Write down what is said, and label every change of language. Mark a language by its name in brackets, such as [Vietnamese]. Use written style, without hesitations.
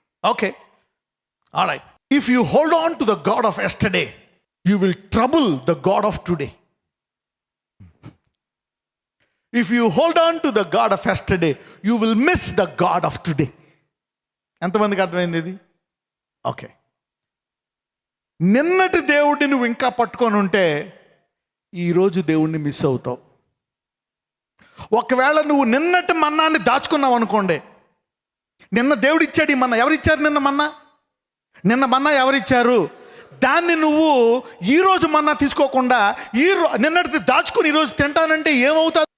[English] Okay, alright. If you hold on to the God of yesterday, you will trouble the God of today. If you hold on to the God of yesterday, you will miss the God of today. [Telugu] ఎంతమందికి అర్థమైంది ఇది? Okay, నిన్నటి దేవుడిని నువ్వు ఇంకా పట్టుకొని ఉంటే ఈరోజు దేవుడిని మిస్ అవుతావు. ఒకవేళ నువ్వు నిన్నటి మన్నాన్ని దాచుకున్నావు అనుకోండి, నిన్న దేవుడు ఇచ్చాడు ఈ మన్నా. ఎవరిచ్చారు నిన్న మన్నా ఎవరిచ్చారు? దాన్ని నువ్వు ఈరోజు మన్నా తీసుకోకుండా నిన్నటిది దాచుకుని ఈరోజు తింటానంటే ఏమవుతుంది?